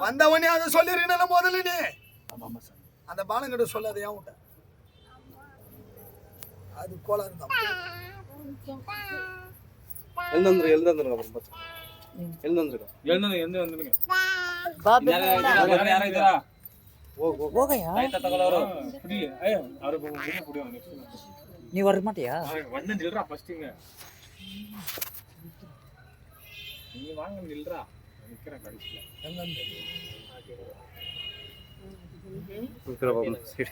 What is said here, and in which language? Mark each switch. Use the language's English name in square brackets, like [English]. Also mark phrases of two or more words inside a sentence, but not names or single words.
[Tamil] வந்தவனே அதை சொல்லிருக்கீங்களா முதல்ல? நீ ஆமா சார். அந்த பாலங்கிட்ட சொல்லாத. ஏன் விட்ட? அது கோளாறு தான். எழுந்துருங்க அப்புறம் பாத்து. எழுந்துருங்க. எந்த வந்துருங்க. பாபு [Kannada] ಯಾರ ಇದ್ದೀರಾ? ಹೋಗಯ್ಯ. ಆಯ್ತಾ ತಗೊಳ್ಳೋರು? [Tamil] புடி ஐயா அவரு போங்க புடிவாங்க நெக்ஸ்ட். நீ வர மாட்டியா? வந்து நில்றா ஃபர்ஸ்ட்ங்க. நீ வாங்க நில்றா. நிக்கிறேன் கடைசில. எங்கன்னு குக்கற பாப்போம். சரி.